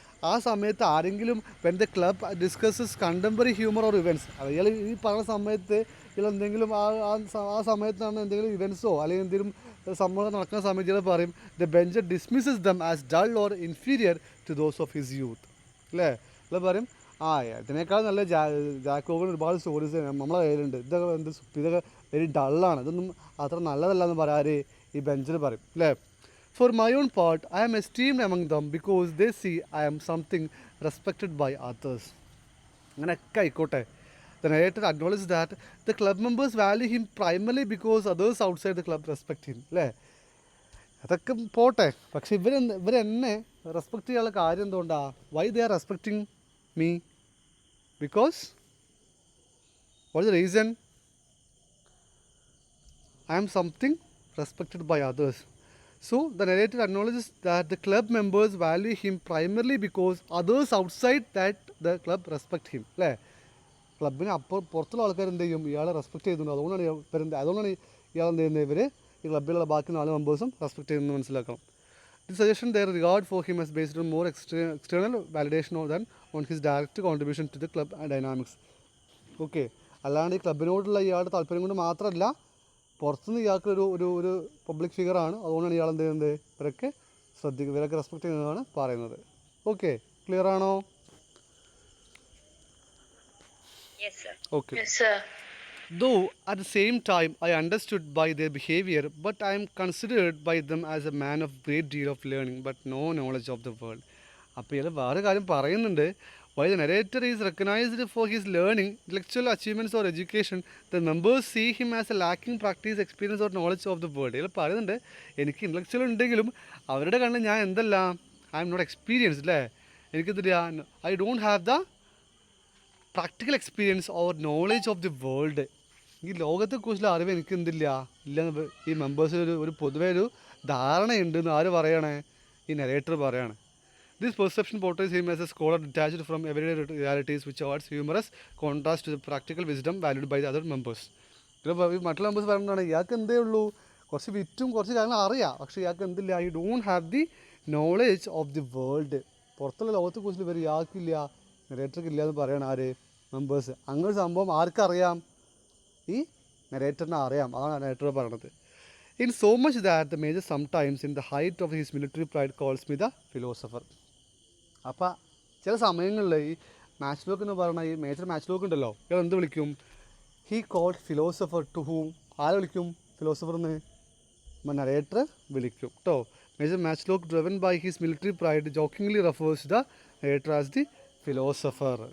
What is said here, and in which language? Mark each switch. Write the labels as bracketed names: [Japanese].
[Malayalam] ആ സമയത്ത് ആരെങ്കിലും [English] when the club discusses contemporary humour or events, [Malayalam] ഇയാൾ ഈ പറഞ്ഞ സമയത്ത് ഇയാൾ എന്തെങ്കിലും ആ സമയത്താണ് എന്തെങ്കിലും ഇവൻറ്റ്സോ അല്ലെങ്കിൽ എന്തെങ്കിലും സംഭവം നടക്കുന്ന സമയത്ത് ഇയാൾ പറയും [English] The bench dismisses them as dull or inferior to those of his youth. [Malayalam] അല്ലേ? ഇയാൾ പറയും ഇതിനേക്കാൾ നല്ല ജാക്കോബിന് ഒരുപാട് സ്റ്റോറീസ് നമ്മളെ കയ്യിലുണ്ട്, ഇതൊക്കെ വെരി ഡള്ളാണ്, ഇതൊന്നും അത്ര നല്ലതല്ല എന്ന് പറയാറ് ഈ ബെഞ്ചിൽ പറയും. അല്ലേ? [English] For my own part, I am esteemed among them because they see I am something respected by others. [Malayalam] അങ്ങനെയൊക്കെ ആയിക്കോട്ടെ. [English] The narrator acknowledges that the club members value him primarily because others outside the club respect him. [Malayalam] അല്ലേ? അതൊക്കെ പോട്ടെ, പക്ഷെ ഇവരെന്നെ respect ചെയ്യാനുള്ള കാര്യം എന്തുകൊണ്ടാണ്? [English] Why they are respecting me? Because what is the reason? I am something respected by others. So the narrator acknowledges that the club members value him primarily because others outside that the club respect him. [Malayalam] അല്ലേ? ക്ലബിന് പുറത്തുള്ള ആൾക്കാർ എന്ത് ചെയ്യും? ഇയാളെ respect ചെയ്യുന്നുണ്ട്. അതുകൊണ്ടാണ് ഇയാൾ എന്ത് ചെയ്യുന്നത്? ഇവർ ഈ ക്ലബിലുള്ള ബാക്കി 4 മെമ്പേഴ്സും റെസ്പെക്ട് ചെയ്യുന്നത് മനസ്സിലാക്കണം. [English] The suggestion their regard for him is based on more external validation than on his direct contribution to the club dynamics. [Malayalam] Okay, അല്ലാണ്ട് ഈ ക്ലബിനോടുള്ള ഇയാളുടെ താല്പര്യം കൊണ്ട് മാത്രമല്ല, പുറത്തുനിന്ന് ഇയാൾക്ക് ഒരു പബ്ലിക് ഫിഗറാണ്, അതുകൊണ്ടാണ് ഇയാൾ എന്ത് ചെയ്യുന്നത്? ഇവരൊക്കെ റെസ്പെക്ട് ചെയ്യുന്നതാണ് പറയുന്നത്. ഓക്കെ, ക്ലിയർ ആണോ? [English] Yes, sir. Okay. Yes, sir. Though at the same time I understood by their behavior, but I am considered by them as a man of great deal of learning but no knowledge of the world. [Malayalam] അപ്പോൾ ഇയാൾ വേറെ കാര്യം പറയുന്നുണ്ട്. [English] Why the narrator is recognized for his learning, intellectual achievements or education, the members see him as a lacking practice, experience or knowledge of the world. [Malayalam] ഇയാൾ പറയുന്നുണ്ട് എനിക്ക് intellectual ഉണ്ടെങ്കിലും അവരുടെ കണ്ണിൽ ഞാൻ എന്തല്ല, [English] I am not experienced. [Malayalam] അല്ലേ? എനിക്കെന്തില്ല, [English] I don't have the practical experience or knowledge of the world. [Malayalam] ഈ ലോകത്തെക്കുറിച്ചുള്ള അറിവ് എനിക്ക് എന്തില്ല ഇല്ല. ഈ മെമ്പേഴ്സിൽ ഒരു പൊതുവേ ഒരു ധാരണയുണ്ടെന്ന് ആര് പറയണേ? ഈ നെറേറ്റർ പറയാണ്. [English] This perception portrays him as a scholar detached from everyday realities, which adds humorous contrast to the practical wisdom valued by the other members. [Malayalam] മറ്റുള്ള മെമ്പേഴ്സ് പറയുന്നതാണ് ഇയാൾക്ക് എന്തേ ഉള്ളൂ, കുറച്ച് വിറ്റും കുറച്ച് കാര്യങ്ങൾ അറിയാം, പക്ഷേ ഇയാൾക്ക് എന്തില്ല, [English] I don't have the knowledge of the world. [Malayalam] പുറത്തുള്ള ലോകത്തെക്കുറിച്ച് ഇവർ ഇയാൾക്കില്ല, നെറേറ്റർക്ക് ഇല്ല എന്ന് പറയണം ആര്? മെമ്പേഴ്സ്. അങ്ങനെ സംഭവം ആർക്കറിയാം? ഈ നെറേറ്ററിനെ അറിയാം. അതാണ് നെറേറ്റർ പറയണത്. [English] In so much that the major sometimes in the height of his military pride calls me the philosopher. [Malayalam] അപ്പോൾ ചില സമയങ്ങളിൽ ഈ മാച്ച് ലോക്ക് എന്ന് പറയുന്ന ഈ മേജർ മാച്ച് ലോക്ക് ഉണ്ടല്ലോ, ഇയാൾ എന്ത് വിളിക്കും? [English] He called philosopher to whom. [Malayalam] ആരെ വിളിക്കും ഫിലോസഫർ എന്ന്? നരേറ്റർ വിളിക്കും കേട്ടോ. [English] Major match lock driven by his military pride jokingly refers the narrator as the philosopher.